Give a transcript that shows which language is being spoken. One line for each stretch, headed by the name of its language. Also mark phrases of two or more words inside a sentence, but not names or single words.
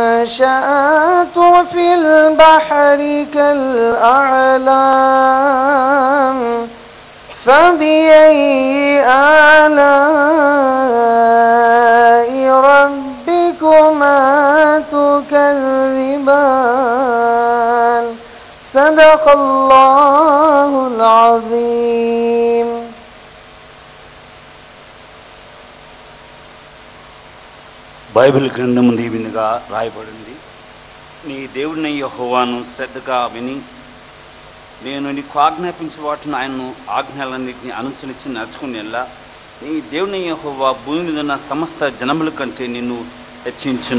Arabic: الناشئات في البحر كالأعلام فبأي آلاء ربكما تكذبان صدق الله العظيم.
Telugu: బైబిల్ గ్రంథం దీవినిగా రాయబడింది. నీ దేవుడిని యెహోవాను శ్రద్ధగా విని నేను నీకు ఆజ్ఞాపించే వాటిని ఆయన్ను ఆజ్ఞలన్నింటినీ అనుసరించి నడుచుకునేలా నీ దేవుని యెహోవా భూమి మీద ఉన్న సమస్త జనముల కంటే నిన్ను హెచ్చించును.